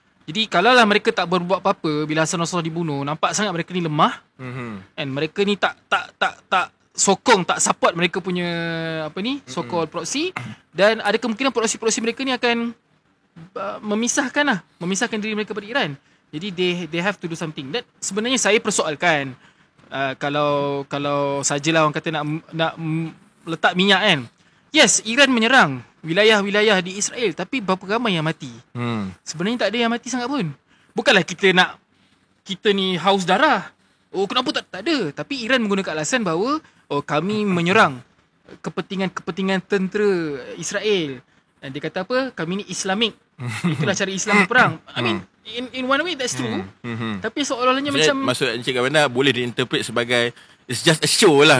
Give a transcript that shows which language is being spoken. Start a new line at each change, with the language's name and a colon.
Malay: Jadi kalaulah mereka tak berbuat apa-apa bila Hasan Nasrallah dibunuh, nampak sangat mereka ni lemah. And mereka ni tak sokong, tak support mereka punya apa ni, so-called proxy, dan ada kemungkinan proxy mereka ni akan memisahkan diri mereka dari Iran. Jadi
English: they have to do something.
Malay: Dan sebenarnya saya persoalkan kalau sajalah orang kata nak letak minyak kan. Yes, Iran menyerang wilayah-wilayah di Israel, tapi berapa ramai yang mati? Sebenarnya tak ada yang mati sangat pun. Bukanlah kita ni haus darah. Oh, kenapa tak ada? Tapi Iran menggunakan alasan bahawa kami menyerang kepentingan tentera Israel. Dan dia kata apa? Kami ni Islamik. Itulah cara Islam berperang.
English: I mean, in one way that's true.
Malay: Tapi seolah-olahnya maksud Encik Gavanda boleh diinterpret sebagai
English: it's just a show
Malay: lah.